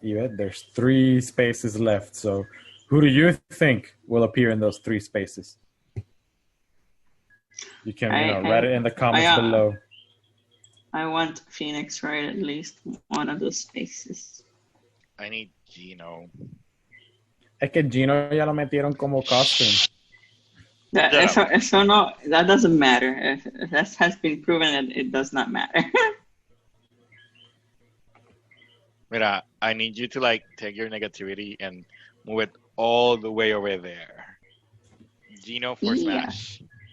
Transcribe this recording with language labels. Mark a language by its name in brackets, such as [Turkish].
[English] Yvette, there's 3 spaces left. So who do you think will appear in those 3 spaces? You can write it in the comments below. I want Phoenix Wright at least one of those spaces. I need Gino. [Spanish] Es que Gino ya lo metieron como costume. Eso no, [English] that doesn't matter. That has been proven that it does not matter. Mira, I need you to like take your negativity and move it all the way over there. Gino for Smash.